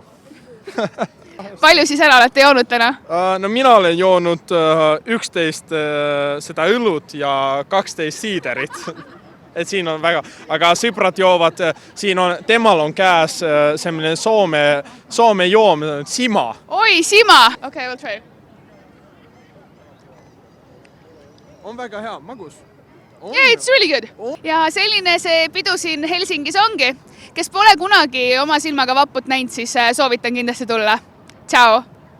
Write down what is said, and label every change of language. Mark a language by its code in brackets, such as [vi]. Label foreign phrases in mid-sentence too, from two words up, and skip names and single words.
[et] Palju siis ära olete joonud täna? No mina olen joonud 11 seda õlut ja 12 siiderit. Et siin on väga, aga sõbrad joovad, temal on käes selline Soome joom, sima. Oi, [en] sima! Okay, we'll try. [et] On väga hea, magus. [en] Yeah, it's really good. [et] Ja selline see pidu siin Helsingis ongi. Kes pole kunagi oma silmaga Vapput näinud, siis soovitan kindlasti tulla. Ciao!